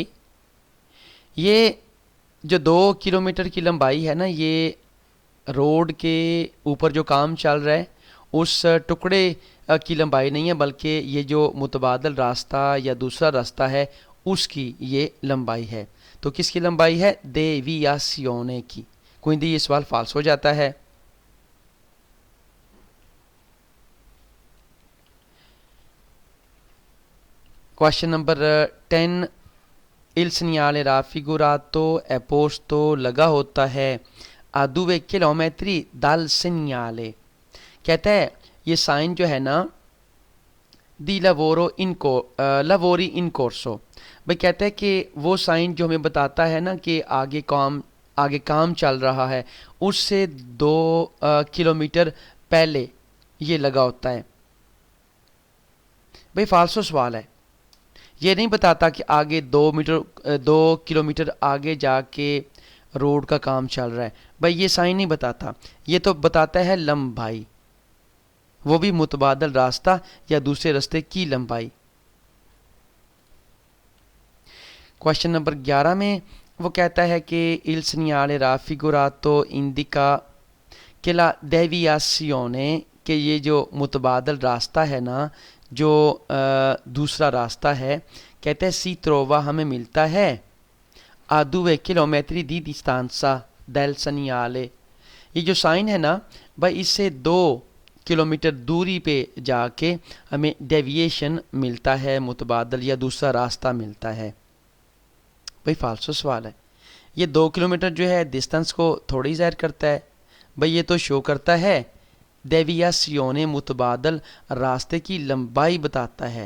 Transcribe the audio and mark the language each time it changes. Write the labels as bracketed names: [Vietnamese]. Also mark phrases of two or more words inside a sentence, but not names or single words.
[Hindi] ये जो 2 किलोमीटर की लंबाई है ना, ये रोड के ऊपर जो काम चल रहा है उस टुकड़े की लंबाई नहीं है, बल्कि ये जो मुतबादल रास्ता या दूसरा रास्ता है उसकी ये लंबाई है। तो किसकी लंबाई है? देवियासियोने की। क्विंडी ये सवाल फाल्स हो जाता है। [English] question number [Hindi] 10, [Italian] il segnale raffigurato è posto [Hindi] लगा होता है [Italian] a 2 किलोमीटर dal segnale, [Hindi] कहता है ये साइन जो है ना [Italian] di lavori in corso, [Hindi] भाई कहता है कि वो साइन जो हमें बताता है ना कि आगे काम चल रहा है, उससे 2 किलोमीटर पहले ये लगा होता है। भाई फाल्सो सवाल है, ये नहीं बताता कि आगे 2 किलोमीटर आगे जाके रोड का काम चल रहा है। भाई ये साइन नहीं बताता, ये तो बताता है लंबाई, वो भी मुतबादल रास्ता या दूसरे रास्ते की लंबाई। [English] question number [Hindi] 11 में वो कहता है कि [Italian] il segnale raffigurato indica che la deviazione, [Hindi] कि ये जो मुतबादल रास्ता है ना, जो दूसरा रास्ता है, कहते हैं [Italian] si trova [Hindi] हमें मिलता है [Italian] a 2 chilometri di distanza del segnale। [Hindi] ये जो साइन है ना भाई, इससे 2 किलोमीटर दूरी पे जाके हमें डेविएशन मिलता है, मुतबादल या दूसरा रास्ता मिलता है। भाई फालसू सवाल है। ये 2 किलोमीटर जो है डिस्टेंस को थोड़ी ज़ाहिर करता है भाई, ये तो शो करता है डेवियासियोने, मुतबादल रास्ते की लंबाई बताता है।